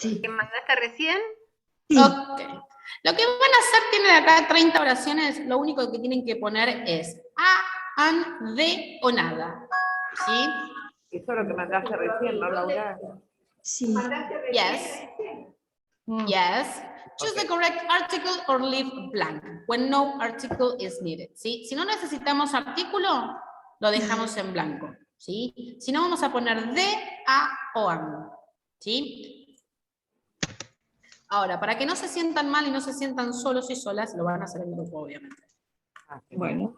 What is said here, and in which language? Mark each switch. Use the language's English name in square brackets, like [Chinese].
[Spanish] sí. ¿Que mandaste recién? Sí. Ok. Lo que van a hacer, tienen acá 30 oraciones, lo único que tienen que poner es a, an, de o nada. ¿Sí? Eso es lo que mandaste recién, ¿no, Laura? Sí. [English] Yes. Yes. Choose the correct article or leave blank when no article is needed. [Spanish] ¿Sí? Si no necesitamos artículo, lo dejamos en blanco. ¿Sí? Si no, vamos a poner de, a o an. ¿Sí? Ahora, para que no se sientan mal y no se sientan solos y solas, lo van a hacer en grupo, obviamente. Ah, sí. Bueno,